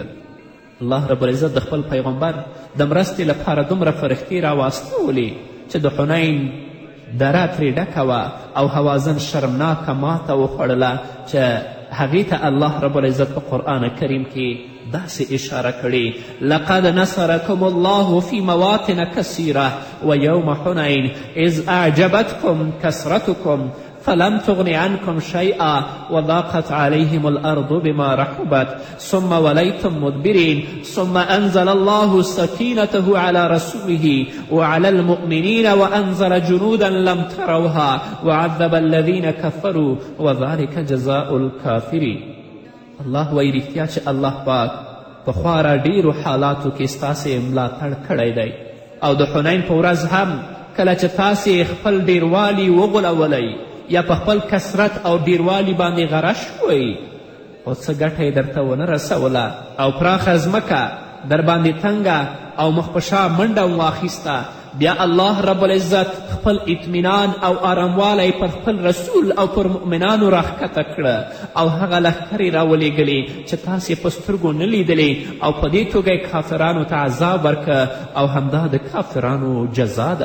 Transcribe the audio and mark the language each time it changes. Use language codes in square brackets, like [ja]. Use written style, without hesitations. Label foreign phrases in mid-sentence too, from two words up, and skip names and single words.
[ps] الله رب العزت د خپل پیغمبر د مرستې لپاره دومره فرښتې راواستولې چې د حنین دره ترې ډکه وه او حوازن شرمناکه ماته وخوړله چې هغې ته الله رب العزت په قرآن کریم کې داسې اشاره کړې [ar] لقد نصرکم الله فی مواطن کثیره و یوم حنین اذ اعجبتکم کثرتکم فلم تغن عنكم شيئا وضاقت عليهم الأرض بما رحبت ثم وليتم مدبرين ثم أنزل الله سكينته على رسوله وعلى المؤمنين وأنزل جنودا لم تروها وعذب الذين كفروا وذلك جزاء الكافرين. [ps] الله وایي رښتیا چې الله پاک پخوا را ډیرو حالاتو کې ستاسې ملاتړ کړی دی او د حنین په ورځ هم کله چې تاسې خپل ډیروالي وغولولی یا په خپل کثرت او ډیروالي باندې غره شوئ خو څه ګټه یې درته ونه رسوله او پراخه ځمکه در باندې تنګه او مخ په شا منډه واخیسته، بیا الله رب العزت خپل اطمینان او آراموالی پر خپل رسول او پر مؤمنانو راښکته کړه او هغه لښکرې راولېږلې چې تاسې په سترګو نه لیدلې او په دې توګه یې کافرانو ته عذاب ورکه او همدا د کافرانو جزا ده.